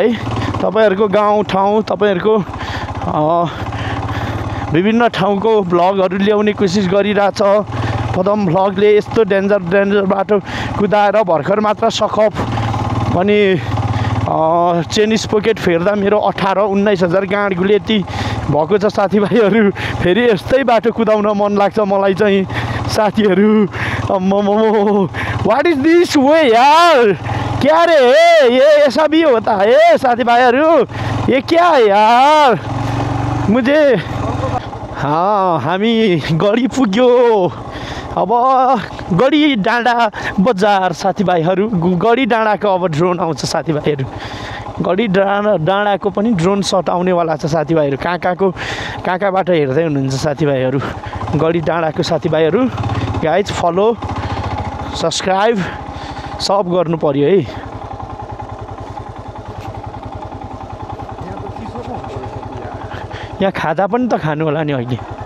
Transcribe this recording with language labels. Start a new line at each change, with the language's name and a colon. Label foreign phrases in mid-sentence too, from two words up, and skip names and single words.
Nepali: तपाईहरूको गाउँ ठाउँ तपाईहरूको विभिन्न ठाउँको भ्लगहरू ल्याउने कोसिस गरिरहेछ पदम भ्लगले। यस्तो डेन्जर बाटो कुदाएर भर्खर मात्र सकअप अनि
English: chain sprocket
Nepali: फेर्दा मेरो 18-19 गाँड गुलेती भएको छ साथीभाइहरू। फेरि यस्तै बाटो कुदाउन मन लाग्छ मलाई चाहिँ साथीहरू।
English: what is this way
Hindi: यार क्या रे ये ऐसा भी होता है
Nepali: साथी भाइहरू
Hindi: ये क्या है यार मुझे।
Nepali: हाँ हामी गडी पुग्यो अब गडी डाँडा बजार साथीभाइहरू गडी डाँडाको अब ड्रोन आउँछ साथीभाइहरू गडी डाँडाको पनि
English: drone shot
Nepali: आउनेवाला छ साथीभाइहरू कहाँबाट हेर्दै हुनुहुन्छ साथीभाइहरू गडी डाँडाको साथीभाइहरू गाइज
English: follow subscribe
Nepali: सब गर्नु पर्यो है यहाँ खाजा पनि त खानु होला नि अहिले